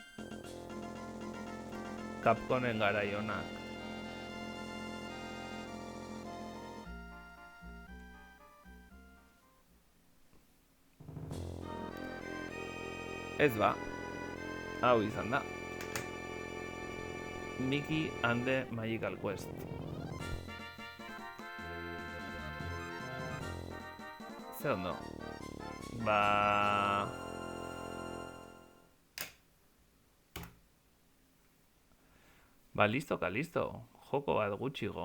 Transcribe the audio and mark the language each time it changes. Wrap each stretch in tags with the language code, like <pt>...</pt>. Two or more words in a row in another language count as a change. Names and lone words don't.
<eu>Capcomen garai onak. Ez ba, hau izan da. Mickey and the Magical Quest. Ze ondo. Listo. Joko bat gutxigo.</eu>